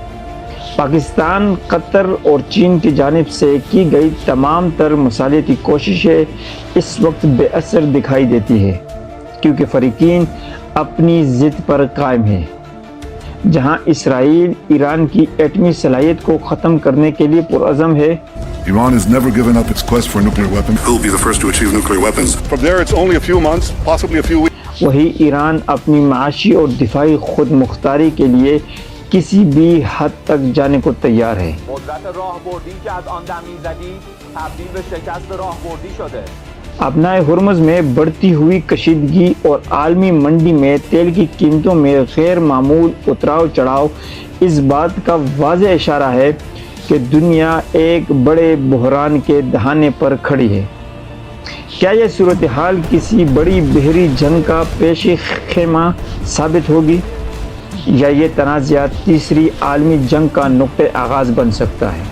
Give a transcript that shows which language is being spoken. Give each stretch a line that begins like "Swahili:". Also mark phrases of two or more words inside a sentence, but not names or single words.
Urdu: پاکستان، قطر اور چین کی جانب سے کی گئی تمام تر مصالحتی کوششیں اس وقت بے اثر دکھائی دیتی ہے، کیونکہ فریقین اپنی ضد پر قائم ہیں۔ جہاں اسرائیل ایران کی ایٹمی صلاحیت کو ختم کرنے کے لیے پرعزم ہے،
English: Iran has never given up its quest for nuclear weapons. It will be the first to achieve nuclear weapons. From there, it's only a few months, possibly a few weeks.
Urdu: وہی ایران اپنی معاشی اور دفاعی خود مختاری کے لیے کسی بھی حد تک جانے کو تیار ہے۔
Persian: قدرت راهبردی که از آن دم می‌زدی تبدیل به شکست راهبردی شده.
Urdu: ابنائے ہرمز میں بڑھتی ہوئی کشیدگی اور عالمی منڈی میں تیل کی قیمتوں میں غیر معمول اتراؤ چڑھاؤ اس بات کا واضح اشارہ ہے کہ دنیا ایک بڑے بحران کے دہانے پر کھڑی ہے۔ کیا یہ صورتحال کسی بڑی بحری جنگ کا پیش خیمہ ثابت ہوگی، یا یہ تنازعات تیسری عالمی جنگ کا نقطہ آغاز بن سکتا ہے؟